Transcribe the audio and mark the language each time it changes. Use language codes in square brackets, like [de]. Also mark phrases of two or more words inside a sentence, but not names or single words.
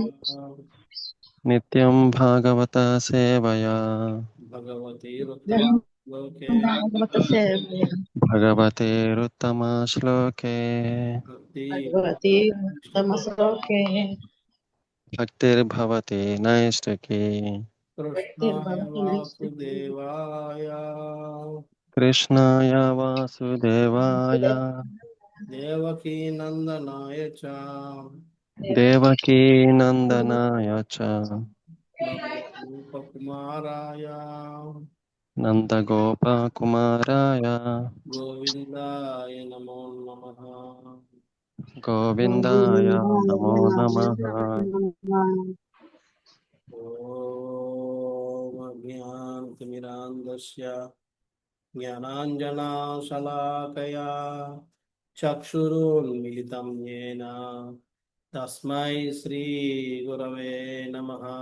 [sa] నిత్యం భాగవత సేవయా భగవతీరుత్తమలోకే భగవతేరుత్తమ శ్లోకే భక్తి భక్తిర్భవతి నైష్టికీ. కృష్ణాయ వాసుదేవాయ కృష్ణాయ వాసుదేవాయ దేవకీ నందనాయ చ దేవకీ నందనాయ చ నందగోపకుమారాయ నందగోపకుమారాయ గోవిందాయ నమో నమః. గోవిందాయ నమో నమః. ఓం అజ్ఞానతిమిరాంధస్య జ్ఞానాంజనాశలాకయా చక్షురున్మిలితం యేన తస్మై శ్రీగురవే నమః.